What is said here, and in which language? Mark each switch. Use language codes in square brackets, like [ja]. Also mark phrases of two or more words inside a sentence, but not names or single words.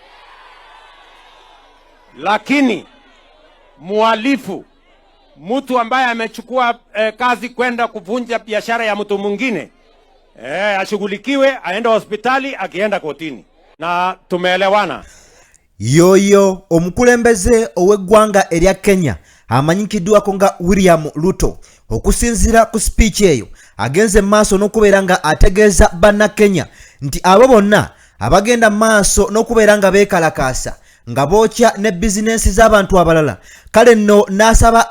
[sw] Lakini muhalifu, mtu ambaye amechukua kazi kwenda kuvunja biashara ya mtu mwingine, ashughulikiwe, aende hospitali, akienda kotini. Na tumeelewana. [lg] Yoyo omukulembeze ow'eggwanga erya Kenya amanyikiddwako nga William Ruto okusinziira ku speech eyo agenze maaso n'okubeera nga ategeeza bannakenya nti abo bonna abagenda maaso n'okubeera nga beekalakaasa nga bookya ne bizinensi z'abantu abalala, kale nno n'asaba